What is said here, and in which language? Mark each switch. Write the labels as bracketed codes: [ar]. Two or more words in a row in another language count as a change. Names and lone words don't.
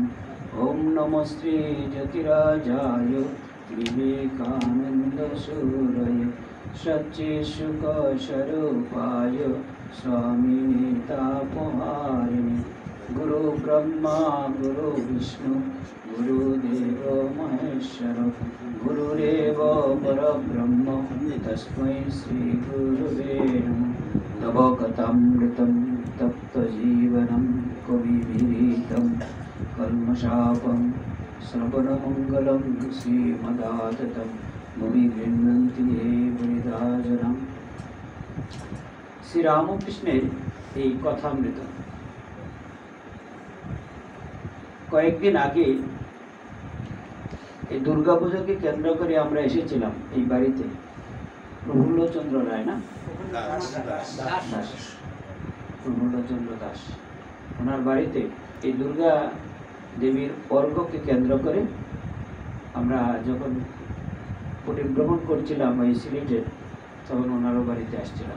[sa] ॐ नमस्ते ज्योतिराजाय विवेकानन्दसूरये सच्चित्सुखस्वरूपाय स्वामिने तापहारिणे गुरु ब्रह्मा गुरु विष्णु गुरुदेवो महेश्वर गुरुरेव परब्रह्म तस्मै श्रीगुरुवे नमः। तव कथामृतं तप्तजीवनं कविभिरीतं कल्मषापं श्रवणमङ्गलं श्रीमदाततं भुवि गृह्णन्ति ये मुनिराजनम्। [bn] শ্রী রামকৃষ্ণের এই কথামৃত কয়েকদিন আগে এই দুর্গাপূজাকে কেন্দ্র করে আমরা এসেছিলাম এই বাড়িতে। প্রফুল্লচন্দ্র রায় না দাস, প্রফুল্লচন্দ্র দাস, ওনার বাড়িতে এই দুর্গা দেবীর অর্ঘ্যকে কেন্দ্র করে আমরা যখন পরিভ্রমণ করছিলাম ওই সিলেটের, তখন ওনারও বাড়িতে আসছিলাম।